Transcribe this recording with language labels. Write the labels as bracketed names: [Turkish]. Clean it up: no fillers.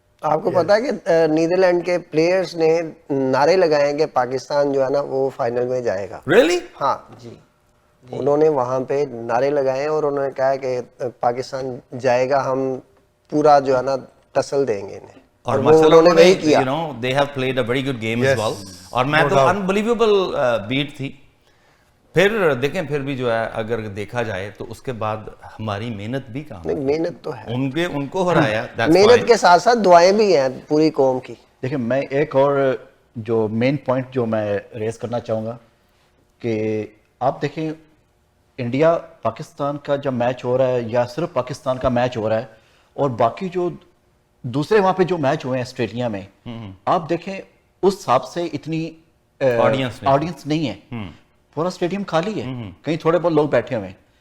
[Urdu] آپ کو پتا ہے کہ نیدرلینڈ کے پلیئرز نے نعرے لگائے کہ پاکستان جو ہے نا وہ فائنل میں جائے گا. [English] Really? [Urdu] ہاں جی, انہوں نے وہاں پہ نعرے لگائے اور انہوں نے کہا کہ پاکستان جائے گا, ہم پورا جو ہے نا تسل دیں گے انہیں, اور انہوں نے وہی کیا. [English] they have played a very good game as well, [Urdu] اور میں تو [English] unbelievable بیٹ تھی. [Urdu] پھر دیکھیں, پھر بھی جو ہے اگر دیکھا جائے تو اس کے بعد ہماری محنت بھی کام, محنت تو ہے, ان کو ہرایا. محنت کے ساتھ ساتھ دعائیں بھی ہیں پوری قوم کی. دیکھیں میں ایک اور جو مین پوائنٹ جو میں ریز کرنا چاہوں گا کہ آپ دیکھیں انڈیا پاکستان کا جب میچ ہو رہا ہے یا صرف پاکستان کا میچ ہو رہا ہے, اور باقی جو دوسرے وہاں پہ جو میچ ہوئے ہیں آسٹریلیا میں, آپ دیکھیں اس حساب سے اتنی آڈینس نہیں ہے, پورا اسٹیڈیم خالی ہے, کہیں تھوڑے بہت لوگ بیٹھے ہوئے ہیں.